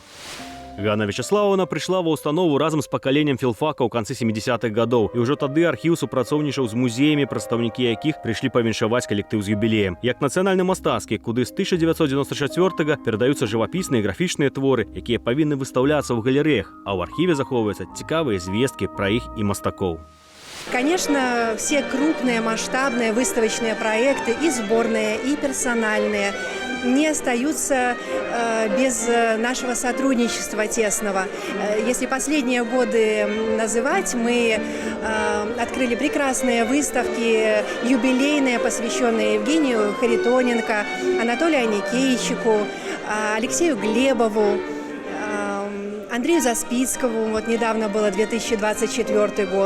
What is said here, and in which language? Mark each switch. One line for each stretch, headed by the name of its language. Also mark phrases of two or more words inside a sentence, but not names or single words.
Belarusian: Ганна Вячеславовна прыйшла ва ўстанову разам з пакаленнем філфака ў канцы 70-х гадоў, і ўжо тады архіў супрацоўнічаў з музеямі, прадстаўнікі якіх прыйшлі павіншаваць калектыў з юбілеем. Як нацыянальна-мастацкі, куды з 1994-га перадаюцца жывапісныя і графічныя творы, якія павінны выстаўляцца ў галерэях, а ў архіве захоўваюцца цікавыя звесткі пра іх і мастакоў.
Russian: Конечно, все крупные масштабные выставочные проекты, и сборные, и персональные, не остаются без нашего сотрудничества тесного. Если последние годы называть, мы открыли прекрасные выставки, юбилейные, посвященные Евгению Харитоненко, Анатолию Аникейчику, Алексею Глебову, Андрею Заспицкому, вот недавно было 2024 год.